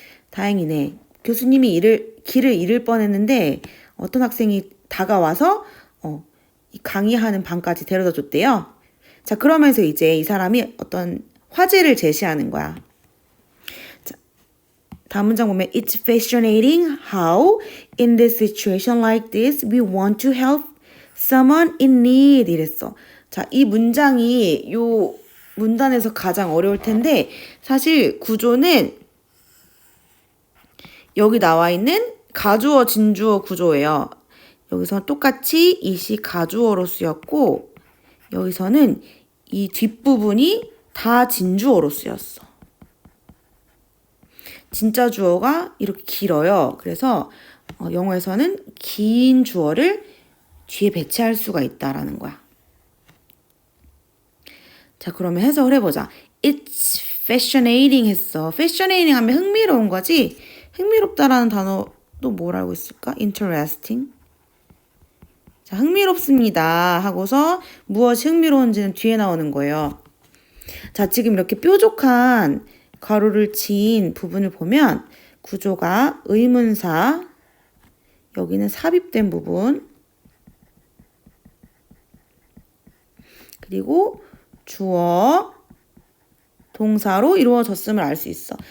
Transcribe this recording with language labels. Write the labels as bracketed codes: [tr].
[ko] 다행이네. 교수님이 길을 잃을 뻔했는데 어떤 학생이 다가와서 이 강의하는 방까지 데려다 줬대요. 자, 그러면서 이제 이 사람이 어떤 화제를 제시하는 거야. 자, 다음 문장 보면 [en] It's fascinating how in this situation like this we want to help someone in need [ko] 이랬어. 자, 이 문장이 요 문단에서 가장 어려울 텐데 사실 구조는 여기 나와 있는 가주어 진주어 구조예요. 여기서 똑같이 이시 가주어로 쓰였고 여기서는 이 뒷부분이 다 진주어로 쓰였어. 진짜 주어가 이렇게 길어요. 그래서 영어에서는 긴 주어를 뒤에 배치할 수가 있다라는 거야. 자, 그러면 해석을 해보자. [en] It's fascinating 했어. [ko] fascinating 하면 흥미로운 거지. 흥미롭다라는 단어도 뭘 알고 있을까? [en] interesting. [ko] 자, 흥미롭습니다 하고서 무엇이 흥미로운지는 뒤에 나오는 거예요. 자, 지금 이렇게 뾰족한 가로를 친 부분을 보면 구조가 의문사, 여기는 삽입된 부분, 그리고 주어, 동사로 이루어졌음을 알 수 있어.